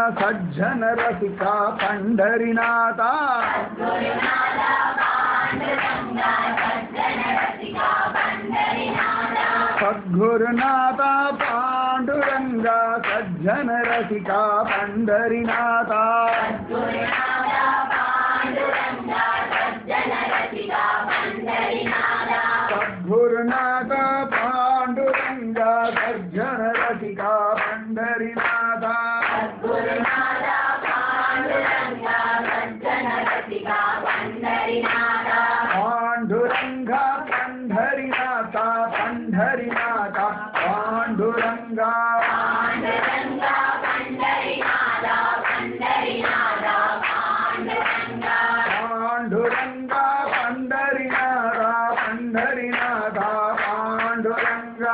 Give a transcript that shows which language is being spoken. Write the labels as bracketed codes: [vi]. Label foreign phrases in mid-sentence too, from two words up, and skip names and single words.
[ta] சஜ்ஜனரசிகா பண்டரிநாதா சத்குருநாதா பாண்டுரங்க சஜ்ஜனரசிகா பண்டரிநாதா சத்குருநாதா பாண்டுரங்க சஜ்ஜனரசிகா பண்டரிநாதா சத்குருநாதா பாண்டுரங்க சஜ்ஜனரசிகா பண்டரிநாதா சத்குருநாதா பாண்டுரங்க சஜ்ஜனரசிகா பண்டரிநாதா சத்குருநாதா பாண்டுரங்க சஜ்ஜனரசிகா பண்டரிநாதா பாண்டுரங்க பண்டரிநாதா पंडरीनाथा पांडुरंगा [mr] पांडुरंगा पंडरीनाथा पंडरीनाथा पांडुरंगा पांडुरंगा पंडरीनाथा पंडरीनाथा पांडुरंगा